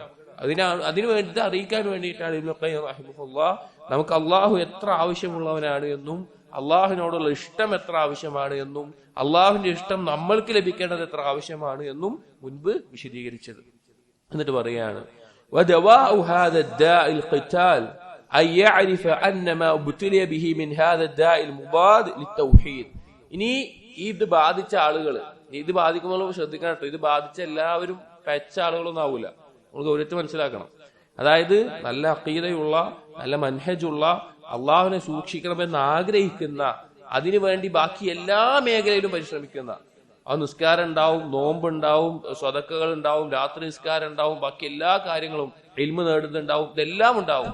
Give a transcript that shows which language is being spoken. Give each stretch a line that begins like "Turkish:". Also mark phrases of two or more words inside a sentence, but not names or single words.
Malayalam: അതിനു വേണ്ടി അറിയിക്കാൻ വേണ്ടിയിട്ടാണ് ഇബ്നു ഖയ്യിം റഹിമഹുല്ലാഹ് നമുക്ക് അള്ളാഹു എത്ര ആവശ്യമുള്ളവനാണ് എന്നും അള്ളാഹുവിനോടുള്ള ഇഷ്ടം എത്ര ആവശ്യമാണ് എന്നും അള്ളാഹുവിന്റെ ഇഷ്ടം നമ്മൾക്ക് ലഭിക്കേണ്ടത് എത്ര ആവശ്യമാണ് എന്നും മുൻപ് വിശദീകരിച്ചത്. എന്നിട്ട് പറയാണ്,
Arabic: ودواء هذا الداء القتال أن يعرف أن ما ابتلي به من هذا الداء المضاد للتوحيد.
Malayalam: ഇനി ഇത് ബാധിച്ച ആളുകൾ, ഇത് ബാധിക്കുമ്പോൾ ശ്രദ്ധിക്കണം കേട്ടോ, ഇത് ബാധിച്ച എല്ലാവരും പെച്ച ആളുകളൊന്നും ആവൂല. നമ്മൾ ഗൗരവത്തിൽ മനസ്സിലാക്കണം. അതായത് നല്ല അഖീദയുള്ള, നല്ല മൻഹജുള്ള, അള്ളാഹുവിനെ സൂക്ഷിക്കണമെന്ന് ആഗ്രഹിക്കുന്ന, അതിനുവേണ്ടി ബാക്കി എല്ലാ മേഖലയിലും പരിശ്രമിക്കുന്ന, ആ നിസ്കാരം ഉണ്ടാവും, നോമ്പുണ്ടാവും, സ്വതക്കകൾ ഉണ്ടാവും, രാത്രി നിസ്കാരം ഉണ്ടാവും, ബാക്കി എല്ലാ കാര്യങ്ങളും, ഇൽമ് നേടുന്നുണ്ടാവും, ഇതെല്ലാം ഉണ്ടാവും.